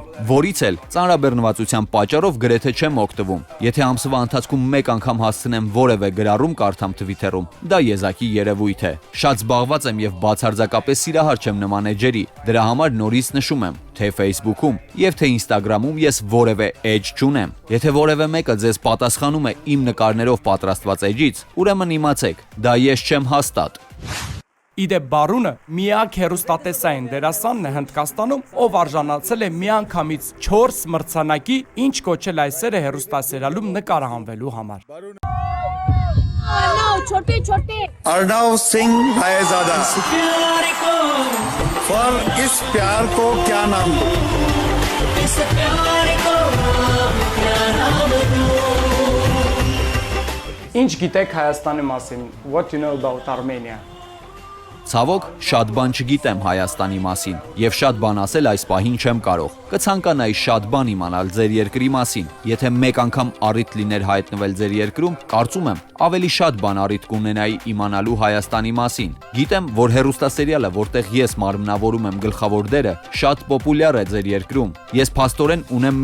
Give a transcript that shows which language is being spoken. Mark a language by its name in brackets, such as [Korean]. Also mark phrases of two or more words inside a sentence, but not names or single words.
[Armenian] որից էլ ծանրաբեռնվածության պատճառով գրեթե չեմ օգտվում։ Եթե ամսվա ընթացքում մեկ անգամ հասցնեմ որևէ գրառում կարդամ Twitter-ում, դա եզակի երևույթ է։ Շատ զբաղված եմ եւ բացարձակապես սիրահար չեմ նման էջերի։ Դրա համար նորից նշում եմ, թե Facebook-ում եւ թե Instagram-ում ես որևէ էջ չունեմ։ Եթե որևէ մեկը ձեզ պատասխանում է իմ նկարներով պատրաստված էջից, ուրեմն իմացեք, դա ես չեմ հաստատ։ Իդեպ Բարունը միակ հեռուստատեսային դերասանն է Հնդկաստանում, ով արժանացել է միանգամից 4 մրցանակի, ինչ կոչել այս սերը հեռուստասերիալում նկարահանվելու համար։ [Hindi] अर्नव सिंह भाईजादा पर इस प्यार को क्या नाम [Armenian] Ինչ գիտեք Հայաստանի մասին? [English] What you know about Armenia? [Armenian] Ցավոք, շատ բան չգիտեմ Հայաստանի մասին եւ շատ բան ասել այս պահին չեմ կարող։ Կցանկանայի շատ բան իմանալ ձեր երկրի մասին։ Եթե մեկ անգամ առիթ լիներ հայտնվել ձեր երկրում, կարծում եմ, ավելի շատ բան առիթ կունենայի իմանալու Հայաստանի մասին։ Գիտեմ, որ հեռուստասերիալը, որտեղ ես մարմնավորում եմ գլխավոր դերը, շատ պոպուլյար է ձեր երկրում։ Ես փաստորեն ունեմ